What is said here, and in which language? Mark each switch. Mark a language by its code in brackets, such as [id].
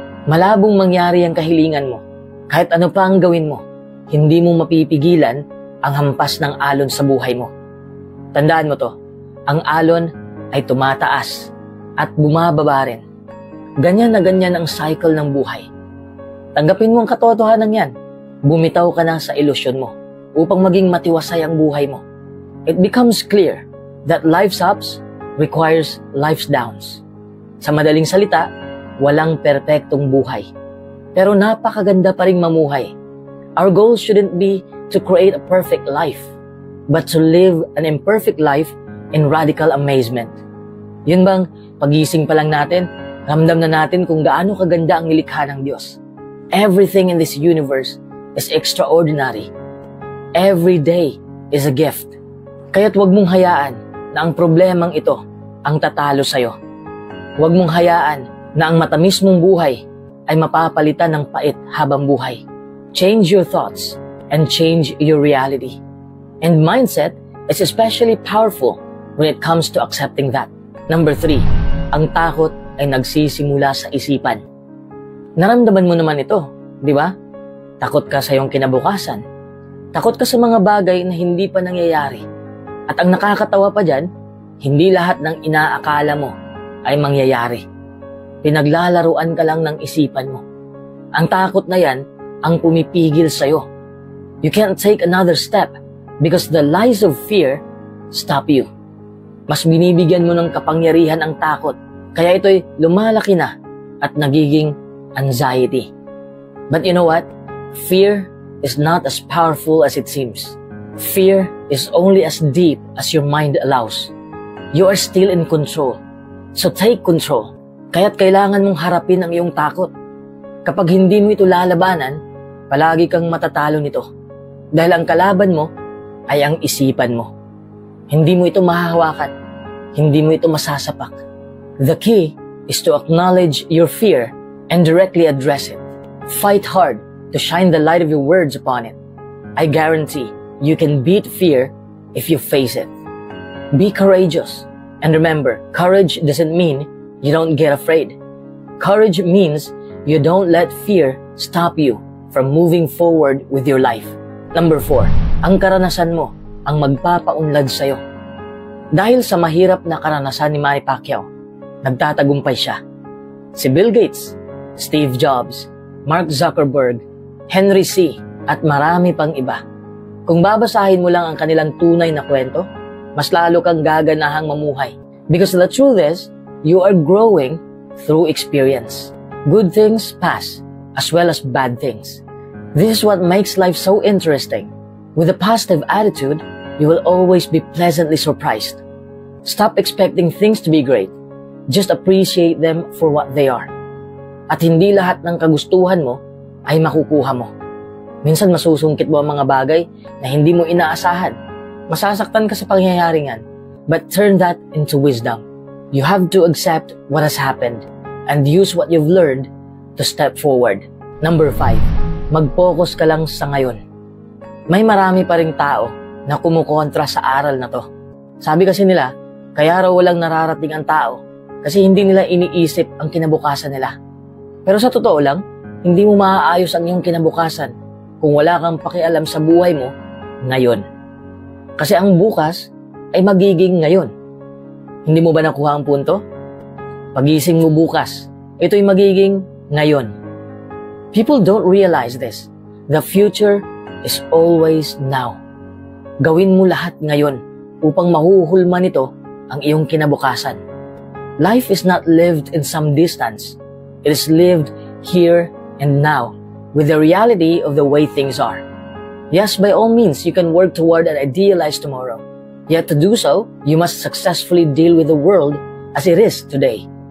[tl] Malabong mangyari ang kahilingan mo. Kahit ano pa ang gawin mo, hindi mo mapipigilan ang hampas ng alon sa buhay mo. Tandaan mo to, ang alon ay tumataas at bumababa rin. Ganyan na ganyan ang cycle ng buhay. Tanggapin mo ang katotohanan yan. Bumitaw ka na sa ilusyon mo upang maging matiwasay ang buhay mo. [en] It becomes clear that life's ups requires life's downs. [tl] Sa madaling salita, walang perpektong buhay. Pero napakaganda pa ring mamuhay. [en] Our goal shouldn't be to create a perfect life, but to live an imperfect life in radical amazement. [tl] Yun bang pagising pa lang natin, ramdam na natin kung gaano kaganda ang nilikha ng Diyos. [en] Everything in this universe is extraordinary. Every day is a gift. [tl] Kaya't huwag mong hayaan na ang problemang ito ang tatalo sa'yo. Huwag mong hayaan na ang matamis mong buhay ay mapapalitan ng pait habang buhay. [en] Change your thoughts and change your reality. And mindset is especially powerful when it comes to accepting that. [tl] Number 3, ang takot ay nagsisimula sa isipan. Naramdaman mo naman ito, di ba? Takot ka sa iyong kinabukasan. Takot ka sa mga bagay na hindi pa nangyayari. At ang nakakatawa pa dyan, hindi lahat ng inaakala mo ay mangyayari. Pinaglalaruan ka lang ng isipan mo. Ang takot na yan ang pumipigil sa'yo. [en] You can't take another step because the lies of fear stop you. [tl] Mas binibigyan mo ng kapangyarihan ang takot, kaya ito'y lumalaki na at nagiging anxiety. [en] But you know what? Fear is not as powerful as it seems. Fear is only as deep as your mind allows. You are still in control. So take control. [tl] Kaya't kailangan mong harapin ang iyong takot. Kapag hindi mo ito lalabanan, palagi kang matatalo nito. Dahil ang kalaban mo ay ang isipan mo. Hindi mo ito mahahawakan. Hindi mo ito masasapak. [en] The key is to acknowledge your fear and directly address it. Fight hard to shine the light of your words upon it. I guarantee you can beat fear if you face it. Be courageous. And remember, courage doesn't mean you don't get afraid. Courage means you don't let fear stop you from moving forward with your life. [tl] Number 4, ang karanasan mo ang magpapaunlad sa'yo. Dahil sa mahirap na karanasan ni Manny Pacquiao, nagtatagumpay siya. Si Bill Gates, Steve Jobs, Mark Zuckerberg, Henry C. at marami pang iba. Kung babasahin mo lang ang kanilang tunay na kwento, mas lalo kang gaganahang mamuhay. [en] Because the truth is, you are growing through experience. Good things pass, as well as bad things. This is what makes life so interesting. With a positive attitude, you will always be pleasantly surprised. Stop expecting things to be great. Just appreciate them for what they are. [tl] At hindi lahat ng kagustuhan mo ay makukuha mo. Minsan masusungkit mo ang mga bagay na hindi mo inaasahan. Masasaktan ka sa pangyayaring yan, [en] but turn that into wisdom. You have to accept what has happened and use what you've learned to step forward. [tl] Number 5, mag-focus ka lang sa ngayon. May marami pa ring tao na kumukontra sa aral na to. Sabi kasi nila, kaya raw walang nararating ang tao kasi hindi nila iniisip ang kinabukasan nila. Pero sa totoo lang, hindi mo maaayos ang iyong kinabukasan kung wala kang pakialam sa buhay mo ngayon. Kasi ang bukas ay magiging ngayon. Hindi mo ba nakuha ang punto? Pagising mo bukas, ito'y magiging ngayon. [en] People don't realize this. The future is always now. [tl] Gawin mo lahat ngayon upang mahuhulma nito ang iyong kinabukasan. [en] Life is not lived in some distance. It is lived here and now with the reality of the way things are. Yes, by all means, you can work toward an idealized tomorrow. Yet to do so, you must successfully deal with the world as it is today.